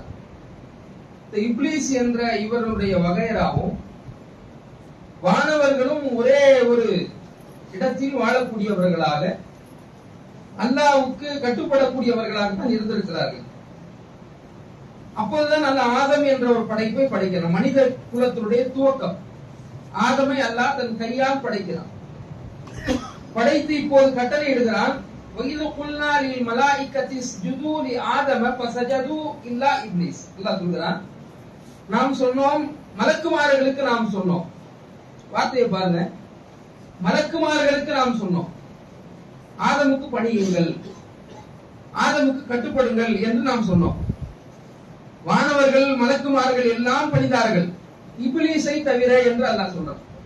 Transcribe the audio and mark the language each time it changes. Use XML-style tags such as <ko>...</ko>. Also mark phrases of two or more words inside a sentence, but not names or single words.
<ta>இப்லீஸ் என்ற இவருடைய வகைராவும் வானவர்களும் ஒரே ஒரு இடத்தில் வாழக்கூடியவர்களாக, அல்லாஹ்வுக்கு கட்டுப்படக்கூடியவர்களாக தான் இருந்திருக்கிறார்கள். அப்போதுதான் அல்லாஹ் ஆதம் என்ற ஒரு படைப்பை படைக்கிறான். மனித குலத்தினுடைய துவக்கம். ஆதமை அல்லாஹ் தன் கையால் படைக்கிறான். படைத்து இப்போது கட்டளை இடுகிறான்.</ta> <ar>وَإِذْ قُلْنَا لِلْمَلَائِكَةِ اسْجُدُوا لِآدَمَ فَسَجَدُوا إِلَّا إِبْلِيسَ.</ar> <ta>அல்லாஹ் சொல்கிறான், நாம் சொன்னோம், மலக்குமார்களுக்கு நாம் சொன்னோம். வார்த்தையை பாருங்க, மலக்குமார்களுக்கு நாம் சொன்னோம், ஆதமுக்கு பணியுங்கள், ஆதமுக்கு கட்டுப்படுங்கள் என்று நாம் சொன்னோம். வானவர்கள் மலக்குமார்கள் எல்லாம் பணிந்தார்கள், இப்லீஸை தவிர என்று அல்லாஹ் சொல்றான்.</ta>